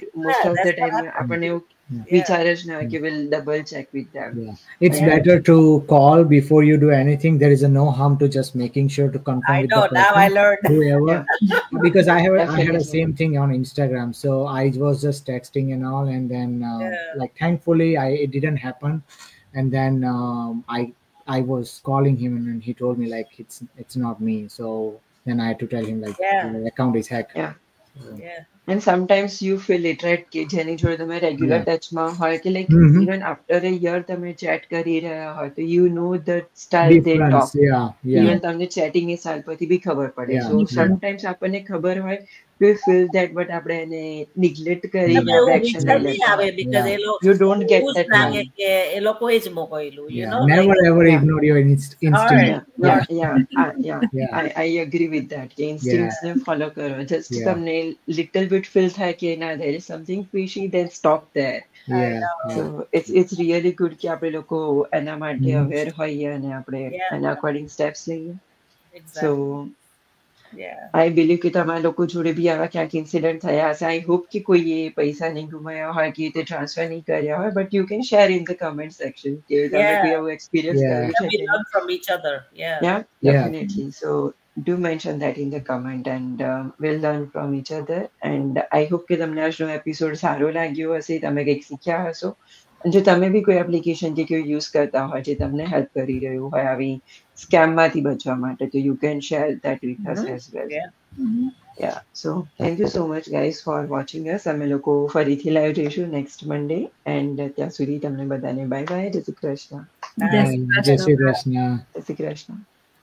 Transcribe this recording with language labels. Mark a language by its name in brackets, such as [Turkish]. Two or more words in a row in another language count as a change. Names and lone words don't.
[English] Most of the time [Gujarati] આપણને એવું વિચાર જ ના હોય કે [English] we'll double check with them. It's better to call before you do anything. There is no harm to just making sure to confirm I with know, the person, now I learned. whoever. Because I had the Definitely. same thing on Instagram, so I was just texting and all, and then like thankfully it didn't happen. And then I was calling him, and then he told me like it's not me. So then I had to tell him like the account is hacked. Yeah. And sometimes you feel it, right? [Gujarati] કે જેની જોડે તમે રેગ્યુલર ટચમાં હોય કે [English] like even after a year [Gujarati] તમે chat કરી રહ્યા હોય તો [English] you know the style they talk. Yeah. Even તમને chatting એ style પરથી બી ખબર પડે. Yeah, So sometimes [Gujarati] આપણને ખબર હોય [English] we feel that, [Gujarati] but આપણે એને neglect કરીને આપણે action લઈ લેતા હોય. [English] because You don't get that [Gujarati] લાગે કે એ લોકોએ જ મોકલ્યું, [English] you know. Never like, ever ignore your instinct. I agree with that. [Gujarati] કે instincts ને follow કરો. [English] Just તમને little bit feel [Gujarati] થાય કે ના [English] there is something fishy, then stop there. So it's really good કે આપણે લોકો એના માટે aware હોઈએ અને આપણે એના according steps લઈએ. exactly. So Yeah. I believe [Gujarati] કે તમારા લોકો જોડે બી આવા ક્યાંક ઇન્સિડન્ટ થયા હશે. [English] I hope [Gujarati] કે કોઈએ પૈસા નહીં ગુમાયા હોય કે તે ટ્રાન્સફર નહીં કર્યા હોય, [English] but you can share in the comment section [Gujarati] કે તમે [English] Yeah. [Gujarati] કોઈ આવું એક્સપિરિયન્સ [English] Yeah. [Gujarati] કર્યું છે [English] We [Gujarati] કે [English] learn from each other. Yeah. Yeah, Yeah. definitely. So do mention that in the comment and we'll learn from each other. And I hope [Gujarati] કે તમને આજનો એપિસોડ સારો લાગ્યો હશે, તમે કંઈક શીખ્યા હશો. અને જો તમે બી કોઈ એપ્લિકેશન કે કોઈ યુઝ કરતા હોય જે તમને હેલ્પ કરી રહ્યું હોય આવી સ્કેમમાંથી બચવા માટે, તો [English] you can share that with us as well. Yeah. Yeah, so thank you so much guys for watching us. [Gujarati] અમે લોકો ફરીથી લાઈવ જઈશું [English] next Monday, and [Gujarati] ત્યાં સુધી તમને બધાને [English] bye bye. [Gujarati] જય શ્રી કૃષ્ણ. જય શ્રી કૃષ્ણ. જય શ્રી કૃષ્ણ.